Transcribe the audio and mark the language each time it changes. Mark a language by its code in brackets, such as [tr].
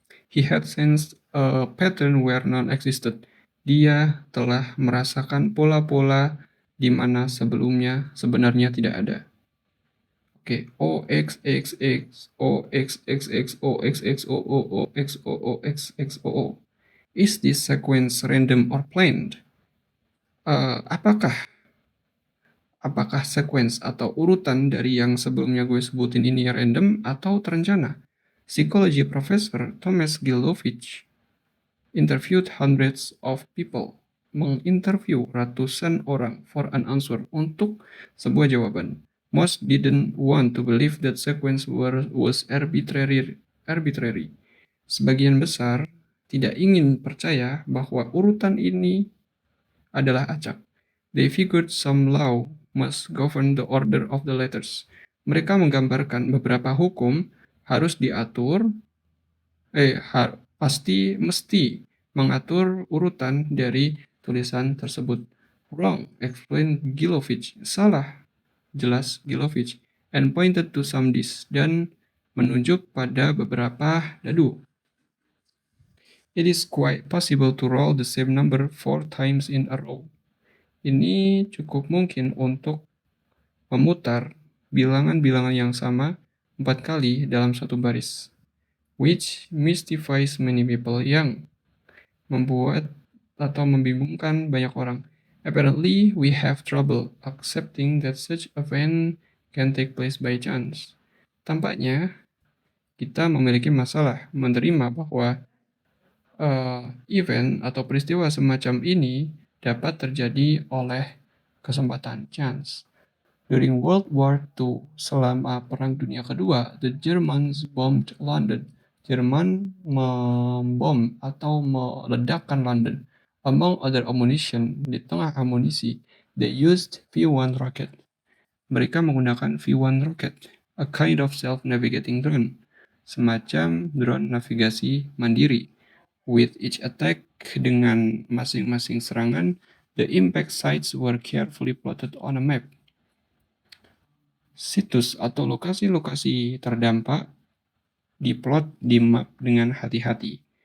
[en] He had sensed a pattern where none existed. [id] Dia telah merasakan pola-pola di mana sebelumnya sebenarnya tidak ada. Oke, O X X X O X X X O X X O O O X O O X X O O. [en] Is this sequence random or planned? [id] Apakah sequence atau urutan dari yang sebelumnya gue sebutin ini random atau terencana? [en] Psychology professor Thomas Gilovich interviewed hundreds of people, [id] menginterview ratusan orang [en] for an answer, [id] untuk sebuah jawaban. [en] Most didn't want to believe that sequence was arbitrary. [id] Sebagian besar tidak ingin percaya bahwa urutan ini adalah acak. [en] They figured some law must govern the order of the letters. [id] Mereka menggambarkan beberapa hukum harus diatur, mesti mengatur urutan dari tulisan tersebut. [en] Wrong, explained Gilovich. [id] Salah, jelas Gilovich. [en] And pointed to some disks, [id] dan menunjuk pada beberapa dadu. [en] It is quite possible to roll the same number 4 times in a row. [id] Ini cukup mungkin untuk memutar bilangan-bilangan yang sama 4 kali dalam satu baris, [en] which mystifies many people, [id] yang membuat atau membingungkan banyak orang. [en] Apparently, we have trouble accepting that such event can take place by chance. [id] Tampaknya, kita memiliki masalah menerima bahwa event atau peristiwa semacam ini dapat terjadi oleh kesempatan, chance. [en] During World War II, [id] selama Perang Dunia Kedua, [en] the Germans bombed London. [id] Jerman membom atau meledakkan London. [en] Among other ammunition, [id] di tengah amunisi, [en] they used V1 rocket. [id] Mereka menggunakan V1 rocket, [en] a kind of self-navigating drone, [id] semacam drone navigasi mandiri. [en] With each attack, [id] dengan masing-masing serangan, [en] the impact sites were carefully plotted on a map. [id] Situs atau lokasi-lokasi terdampak diplot di map dengan hati-hati.